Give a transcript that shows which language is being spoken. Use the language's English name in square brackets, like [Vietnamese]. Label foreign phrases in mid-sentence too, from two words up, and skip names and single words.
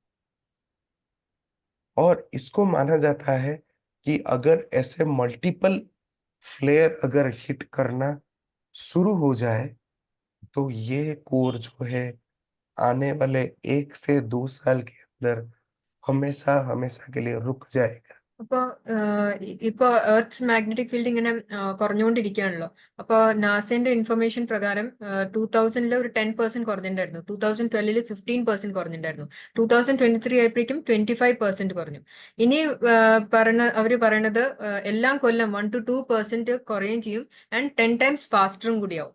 [Hindi] और इसको माना जाता है कि अगर ऐसे [English] multiple flare [Hindi] अगर हिट करना शुरू हो जाए, तो ये कोर जो है आने वाले 1 से 2 साल के अंदर हमेशा हमेशा के लिए रुक जाएगा। [Malayalam] അപ്പൊ ഇപ്പൊ [English] Earth's magnetic field [Malayalam] ഇങ്ങനെ കുറഞ്ഞുകൊണ്ടിരിക്കുകയാണല്ലോ. അപ്പൊ നാസയുടെ ഇൻഫർമേഷൻ പ്രകാരം 2000 ഒരു 10% കുറഞ്ഞിട്ടുണ്ടായിരുന്നു, 2012 15% കുറഞ്ഞിട്ടുണ്ടായിരുന്നു, 2023 ആയപ്പോഴേക്കും 25% കുറഞ്ഞു. ഇനി അവര് പറയണത് എല്ലാം കൊല്ലം 1 to 2% കുറയുകയും ചെയ്യും, ആൻഡ് 10 ടൈംസ് ഫാസ്റ്ററും കൂടിയാവും.